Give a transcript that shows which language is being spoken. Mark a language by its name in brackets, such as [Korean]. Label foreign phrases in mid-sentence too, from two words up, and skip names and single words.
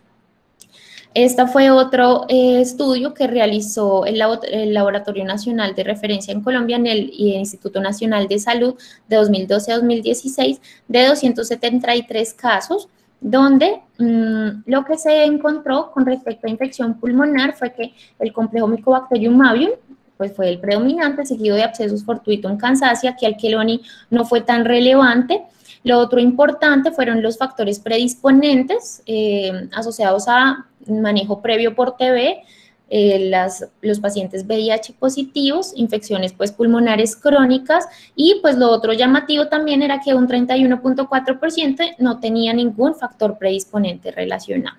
[Spanish] Este fue otro estudio que realizó el Laboratorio Nacional de Referencia en Colombia en el Instituto Nacional de Salud de 2012 a 2016, de 273 casos, donde lo que se encontró con respecto a infección pulmonar fue que el complejo Mycobacterium avium pues fue el predominante, seguido de abscessus fortuitum kansasi. Aquí el Chelone no fue tan relevante. Lo otro importante fueron los factores predisponentes asociados a manejo previo por TB, los pacientes VIH positivos, infecciones pues pulmonares crónicas, y pues lo otro llamativo también era que un 31.4% no tenía ningún factor predisponente relacionado.